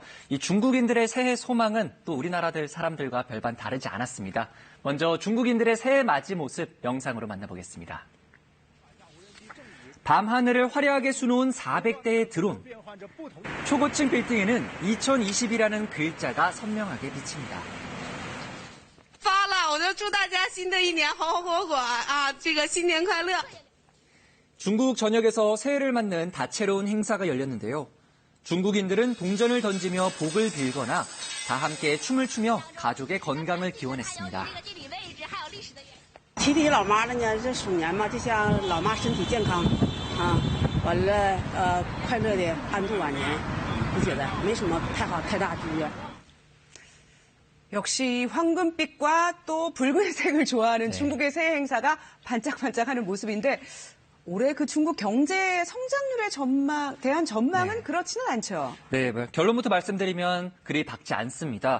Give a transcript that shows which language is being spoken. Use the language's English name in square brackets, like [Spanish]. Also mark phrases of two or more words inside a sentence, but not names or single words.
[Korean] 이 중국인들의 새해 소망은 또 우리나라 사람들과 별반 다르지 않았습니다. 먼저 중국인들의 새해 맞이 모습 영상으로 만나보겠습니다. 밤하늘을 화려하게 수놓은 400대의 드론. 초고층 빌딩에는 2020이라는 글자가 선명하게 비칩니다. [Chinese] 我就祝大家新的一年红红火火啊！这个新年快乐。 [Korean] 중국 전역에서 새해를 맞는 다채로운 행사가 열렸는데요. 중국인들은 동전을 던지며 복을 빌거나 다 함께 춤을 추며 가족의 건강을 기원했습니다. [Chinese] 提提老妈了呢，这鼠年嘛，就像老妈身体健康啊，完了快乐的安度晚年，我觉得没什么太大祝愿。 [Korean] 역시 황금빛과 또 붉은색을 좋아하는 네. 중국의 새해 행사가 반짝반짝하는 모습인데 올해 그 중국 경제 성장률에 대한 전망은 네. 그렇지는 않죠. 네, 결론부터 말씀드리면 그리 밝지 않습니다.